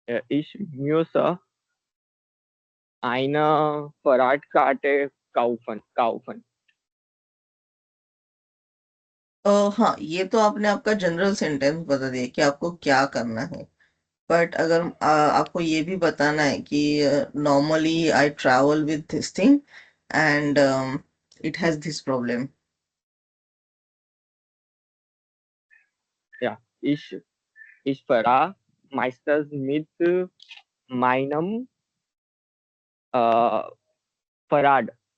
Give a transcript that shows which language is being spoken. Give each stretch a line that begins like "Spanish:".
German: ich muss eine Fahrradkarte kaufen.
Hindi: हाँ, ये तो आपने आपका जनरल सेंटेंस बता दिया कि आपको क्या करना है।
English: but
Hindi: अगर आपको ये भी बताना है कि
English: Normally I travel with this thing and it has this problem.
German: Ja, ich fahre meistens mit meinem Fahrrad.